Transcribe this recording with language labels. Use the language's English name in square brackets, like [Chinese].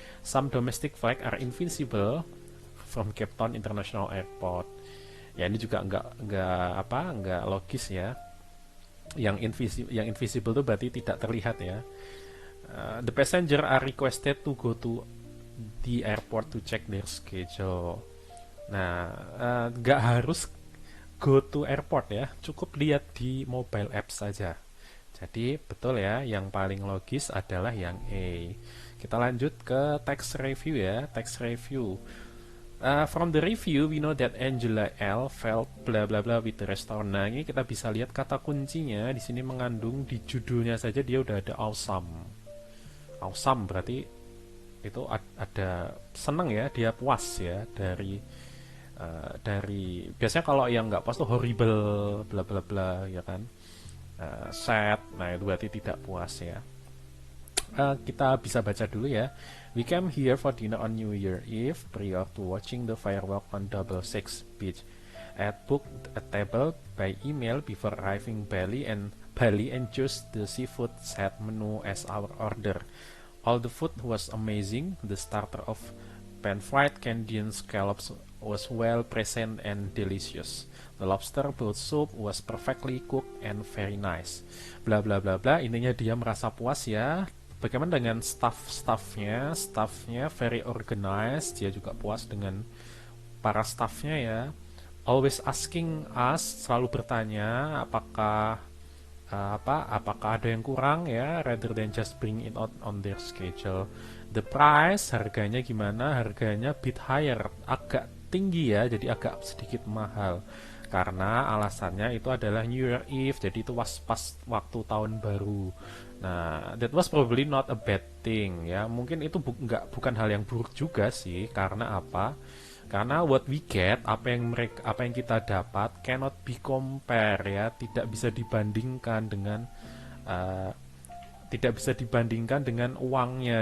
[English] Some domestic flight are invisible from Cape Town International Airport. [Indonesian] Ya ini juga nggak logis ya. Yang invisible itu berarti tidak terlihat ya. [English] The passenger are requested to go to the airport to check their schedule. [Indonesian] Nah, nggak harus [English] go to airport [Indonesian] ya, cukup lihat di mobile apps saja. Jadi betul ya, yang paling logis adalah yang A. Kita lanjut ke text review ya, text review. [English] From the review, we know that Angela L felt bla bla bla with the restaurant. [Indonesian] Nah, ini kita bisa lihat kata kuncinya di sini mengandung di judulnya saja dia udah ada awesome. Awesome berarti itu ada seneng ya, dia puas ya dari biasanya kalau yang nggak puas tuh horrible bla bla bla ya kan, sad. Nah itu berarti tidak puas ya. Kita bisa baca dulu ya. [English] We came here for dinner on New Year Eve prior to watching the firework on Double Six Beach. I had booked a table by email before arriving Bali and chose the seafood set menu as our order. All the food was amazing. The starter of pan-fried Canadian scallops was well present and delicious. The lobster boat soup was perfectly cooked and very nice. [Indonesian] Bla bla bla bla. Intinya dia merasa puas ya. Bagaimana dengan staffnya? Staffnya [English] very organized. [Indonesian] Dia juga puas dengan para staffnya ya. [English] Always asking us, [Indonesian] selalu bertanya apakah ada yang kurang ya, [English] rather than just bring it out on their schedule. The price, [Indonesian] harganya gimana? Harganya [English] bit higher, [Indonesian] agak tinggi ya, jadi agak sedikit mahal. Karena alasannya itu adalah New Year Eve, jadi itu pas waktu tahun baru. [English] Nah, that was probably not a bad thing ya. [Indonesian] Mungkin itu bukan hal yang buruk juga sih. Karena apa? Karena [English] what we get, [Indonesian] apa yang kita dapat [English] cannot be compare [Indonesian] ya, tidak bisa dibandingkan dengan uangnya.